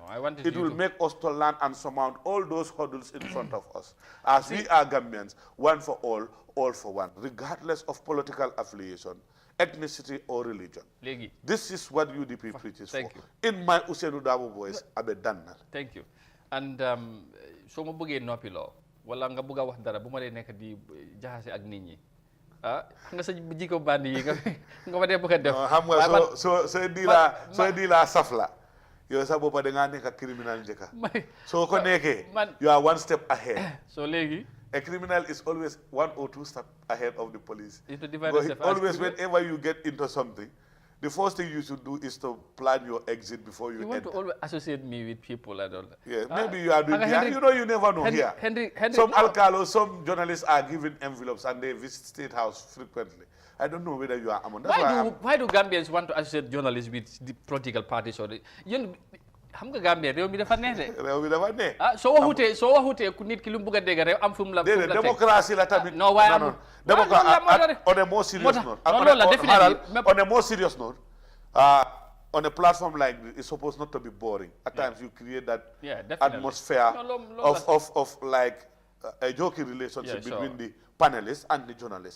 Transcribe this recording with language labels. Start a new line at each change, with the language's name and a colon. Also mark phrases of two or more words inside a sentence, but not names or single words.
English: It will make us to learn and surmount all those hurdles in front of us. As we are Gambians, one for all for one, regardless of political affiliation, ethnicity or religion. This is what UDP preaches for. In my Ousainou Darboe voice, Abe Danna. Thank you.
Wolof: And so mo bëggee noppi loo wala nga bëgg a wax dara bu ma dee nekk di jaxase ak nit ñi nga sa jikko bandi yi nga ma dee bëgg a def. xam nga soo di la safla yow sa boppa da ngaa nekk criminal njëkka soo ko nekkee
English: you are one step ahead.
Wolof: So léegi
English: a criminal is always 1 or 2 steps ahead of the police. Always, whenever you get into something, the first thing you should do is to plan your exit before you enter. You want to always associate me with people and all that. Yeah, maybe you are doing here. You never know here. Some alcalos, some journalists are given envelopes and they visit State House frequently. I don't know whether you are among them. Why do Gambians want to associate journalists with the political parties?
Wolof: Or xam nga Gambia réew mi dafa neex de. réew mi dafa neex. soo waxutee ku nit ki lu mu bëgg a dégg réew am fu mu la. déedéet démocratie la tamit. non waaye amul
English: on a more serious note. On a more serious note. On a platform like this, it's supposed not to be boring. At times you create that atmosphere of like a joking relationship between the panelists and the journalists.